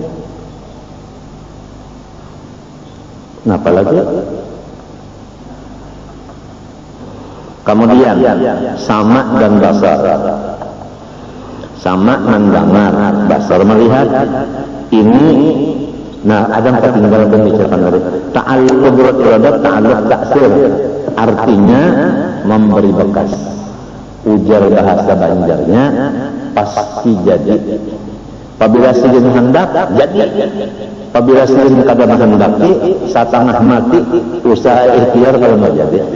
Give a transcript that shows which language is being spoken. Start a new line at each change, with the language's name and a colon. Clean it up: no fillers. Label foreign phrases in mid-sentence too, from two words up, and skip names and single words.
Indonesian: Nah, apalagi kemudian sama dan basar. Sama mendengar, basar melihat. Ini nah ada ketinggalan pembicaraan dari ta'alluq iradat, ta'alluq taksir. Artinya memberi bekas.
Banjar: Ujar bahasa Banjarnya pasti jadi. Apabila sidin hendak jadi. Apabila sidin kada menghendaki satengah mati usaha ikhtiar kalau mau jadi.